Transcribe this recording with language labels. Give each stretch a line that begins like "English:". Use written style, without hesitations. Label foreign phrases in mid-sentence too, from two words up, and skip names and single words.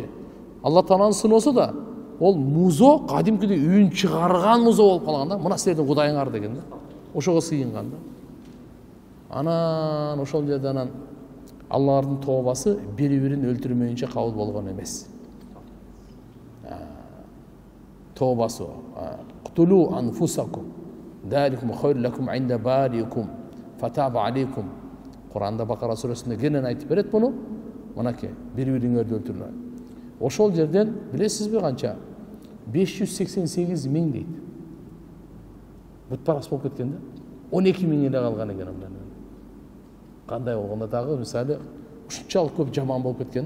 Kyrgyz: Алла Тааланын сыноосу да ол музо кадимкидей үн чыгарган музо болуп калган да. Мына силердин Кудайыңар деген да. Ошого сыйынган да. Анан ошол жерде анан Аллалардын тообасы бири-бирин өлтүрмөйүнчө кабыл болгон эмес.
Arabic: Тообасы اقتلوا أنفسكم ذلكم خير لكم عند بارئكم فتاب عليكم.
Kyrgyz: Qur'anda Бакара сүрөсүндө кенен айтып берет буну. мынакей бири-бириңерди өлтүрүңөр. Ошол жерден билесизби канча? 588 миң дейт. Бутпарас болуп кеткен да. 12 миң эле калган экен андан. Кандай болгондо дагы мисалы ушунчалык көп жаман болуп кеткен.